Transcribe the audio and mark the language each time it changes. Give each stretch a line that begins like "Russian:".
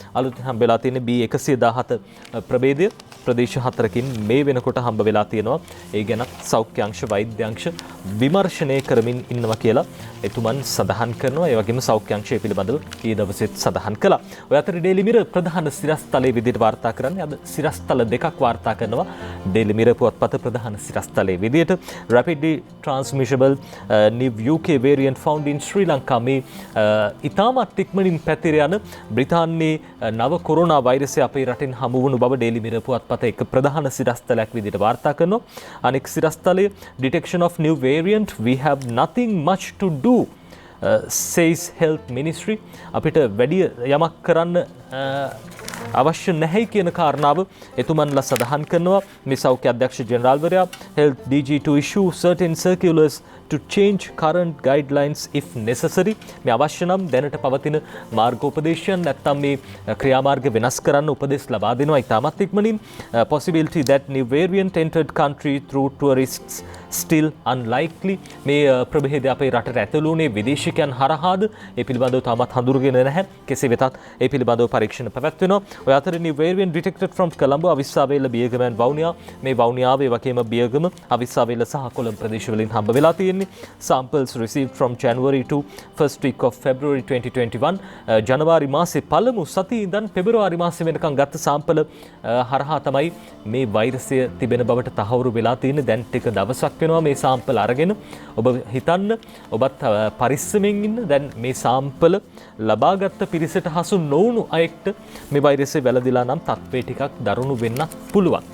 Sinhala: අලුතින් හම්බ වෙලා තියෙන B117 ප්‍රභේදය ප්‍රදේශ 4කින් මේ වෙනකොට හම්බ වෙලා තියෙනවා. ඒ ගැන සෞඛ්‍ය අංශ, වෛද්‍ය අංශ විමර්ශනය කරමින් ඉන්නවා කියලා එතුමන් සඳහන් කරනවා. ඒ වගේම සෞඛ්‍ය අංශය පිළිබඳව ඊ දවසෙත් සඳහන් කළා. ඔය අතර ඩේලි මිරර් ප්‍රධාන සිරස්තලයේ විදිහට වාර්තා කරන්නේ අද සිරස්තල දෙකක් වාර්තා කරනවා. ඩේලි මිරර් පුවත්පත ප්‍රධාන සිරස්තලයේ විදිහට
English: rapidly transmissible new UK variant found in Sri Lanka.
Sinhala: මේ ඉතාමත් ඉක්මනින් පැතිර යන බ්‍රිතාන්‍යයේ නව කොරෝනා වෛරසය අපේ රටින් හමු වුණු බව ඩේලි මිරර් පුවත්පත එක ප්‍රධාන සිරස්තලයක් විදිහට වාර්තා කරනවා.
English: අනෙක් සිරස්තලයේ detection of new variant we have nothing much to do says health ministry.
Sinhala: අපිට වැඩි යමක් කරන්න අවශ්‍ය නැහැ කියන කාරණාව එතුමන්ලා සඳහන් කරනවා. මේ සෞඛ්‍ය අධ්‍යක්ෂ ජෙනරාල්වරයා
English: health DG to issue certain circulars to change current guidelines if necessary.
Sinhala: මේ අවශ්‍ය නම් දැනට පවතින මාර්ගෝපදේශයන් නැත්නම් මේ ක්‍රියාමාර්ග වෙනස් කරන්න උපදෙස් ලබා දෙනවා ඉතාමත් ඉක්මනින්.
English: Possibility that new variant entered country through tourists still unlikely.
Sinhala: මේ ප්‍රභේදය අපේ රටට ඇතුළු වුණේ විදේශිකයන් හරහාද? ඒ පිළිබඳව තාමත් හඳුනගෙන නැහැ. කෙසේ වෙතත් ඒ පිළිබඳව පරීක්ෂණ පැවැත්වෙනවා. ඔය අතර
English: new variant detected from Colombo, Avissawella, Biyagama and Vavuniya.
Sinhala: මේ වවුනියාව ඒ වගේම බියගම, අවිස්සාවේල සහ කොළඹ ප්‍රදේශවලින් හම්බ වෙලා තියෙන්නේ.
English: Samples received from January to first week of February 2021.
Sinhala: ජනවාරි මාසේ පළමු සතියේ ඉඳන් පෙබරවාරි මාසේ වෙනකන් ගත්ත සාම්පල හරහා තමයි මේ වෛරසය තිබෙන බවට තහවුරු වෙලා තියෙන්නේ. දැන් ටික දවසක් වෙනවා මේ සාම්පල අරගෙන. ඔබ හිතන්න ඔබත් පරිස්සමෙන් ඉන්න. දැන් මේ සාම්පල ලබාගත් පිරිසට හසු නොවුණු අයෙක්ට මේ වෛරසය වැළඳිලා නම් තත්ත්වය ටිකක් දරුණු වෙන්න පුළුවන්.